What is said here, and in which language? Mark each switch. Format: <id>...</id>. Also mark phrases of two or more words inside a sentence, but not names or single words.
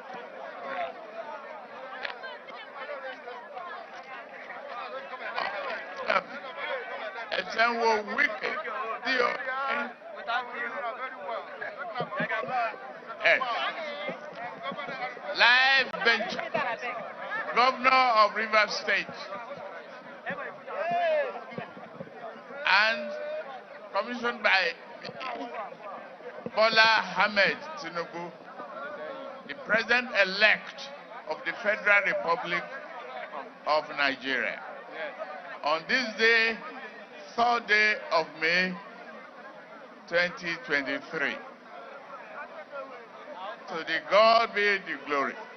<en>Esenwo Wike, Live bench, Governor of Rivers State, and commissioned by Bola Ahmed Tinubu, the President-elect of the Federal Republic of Nigeria. On this day, 3rd day of May 2023. To the God be the glory.</en>